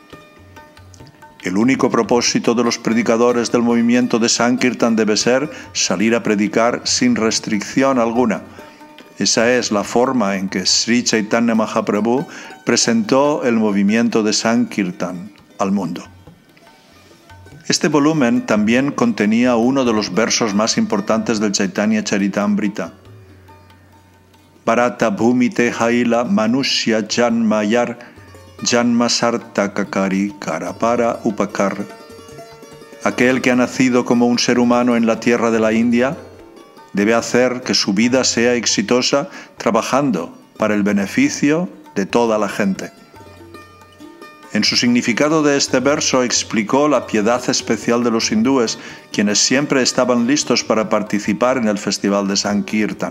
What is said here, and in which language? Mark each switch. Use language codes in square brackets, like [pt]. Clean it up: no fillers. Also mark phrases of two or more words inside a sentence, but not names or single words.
[es] El único propósito de los predicadores del movimiento de Sankirtan debe ser salir a predicar sin restricción alguna. Esa es la forma en que Sri Chaitanya Mahaprabhu presentó el movimiento de Sankirtan al mundo. Este volumen también contenía uno de los versos más importantes del Chaitanya Charitamrita: [bn] ভারত ভূমিতে হইল মনুষ্য জন্মযার জন্ম সার্থ কাকরি করপর উপকার. [es] Aquel que ha nacido como un ser humano en la tierra de la India debe hacer que su vida sea exitosa trabajando para el beneficio de toda la gente. En su significado de este verso explicó la piedad especial de los hindúes, quienes siempre estaban listos para participar en el festival de Sankirtan.